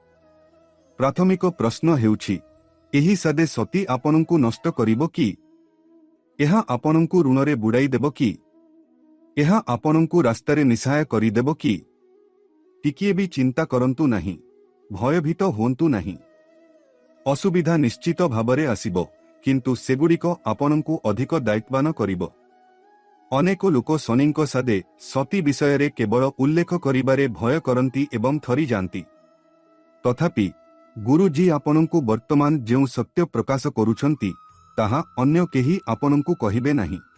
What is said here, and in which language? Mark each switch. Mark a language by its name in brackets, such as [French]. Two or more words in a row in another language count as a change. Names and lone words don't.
[Odia] ପ୍ରାଥମିକ ପ୍ରଶ୍ନ ହେଉଛି, ଏହି ସାଦେ ସତୀ ଆପଣଙ୍କୁ ନଷ୍ଟ କରିବ କି? ଏହା ଆପଣଙ୍କୁ ଋଣରେ ବୁଡ଼ାଇ ଦେବ କି? ଏହା ଆପଣଙ୍କୁ ରାସ୍ତାରେ ନିଃସହାୟ କରିଦେବ କି? ଟିକିଏ ବି ଚିନ୍ତା କରନ୍ତୁ ନାହିଁ, ଭୟଭୀତ ହୁଅନ୍ତୁ ନାହିଁ। ଅସୁବିଧା ନିଶ୍ଚିତ ଭାବରେ ଆସିବ, କିନ୍ତୁ ସେଗୁଡ଼ିକ ଆପଣଙ୍କୁ ଅଧିକ ଦାୟିତ୍ୱବାନ କରିବ। ଅନେକ ଲୋକ ଶନିଙ୍କ ସାଢ଼େ ସାତି ବିଷୟ କେବଳ ଉଲ୍ଲେଖ କରିବାରେ ଭୟ କରନ୍ତି ଏବଂ ଥରି ଯାଆନ୍ତି। ତଥାପି ଗୁରୁଜୀ ଆପଣଙ୍କୁ ବର୍ତ୍ତମାନ ଯେଉଁ ସତ୍ୟ ପ୍ରକାଶ କରୁଛନ୍ତି ତାହା ଅନ୍ୟ କେହି ଆପଣଙ୍କୁ କହିବେ ନାହିଁ।